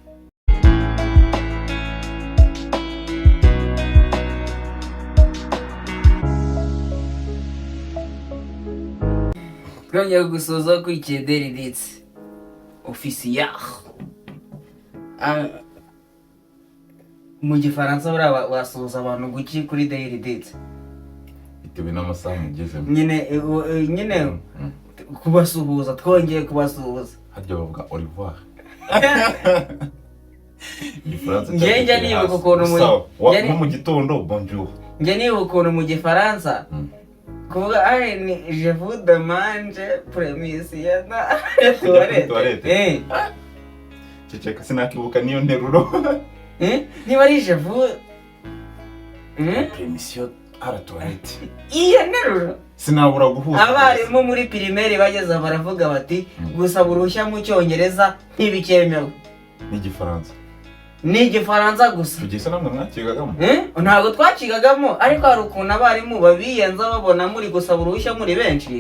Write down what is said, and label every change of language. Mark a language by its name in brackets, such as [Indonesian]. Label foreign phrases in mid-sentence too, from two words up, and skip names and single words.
[Kinyarwanda] Twongeye gusoza kuri Daily Dates officiel. Mu gifaransa barasoza abantu guki kuri Daily Dates bitewe n'amasaha mugezemo. Nyine kubasuhuza, twongeye kubasuhuza. Harya bavuga [French] au revoir. [Kinyarwanda] Njye nibuka ukuntu mu gitondo bonjour. Njye nibuka ukuntu mu gifaransa kuvuga [French] je vous demande permission [Kinyarwanda] toilette. Ceceka sinakibuka niyo nteruro. Niba ari [French] je vous permission à la toilette. [Kinyarwanda] Iyo nteruro sinabura guhuza. Abarimu muri primaire bageze baravuga bati gusaba uruhushya mu Cyongereza ntibikemewe. Ni Igifaransa gusa. Tugese namwe mwakigagamo? Ntabwo twakigagamo, ariko hari ukuntu abarimu babiyenza babona muri gusaba uruhushya muri benshi.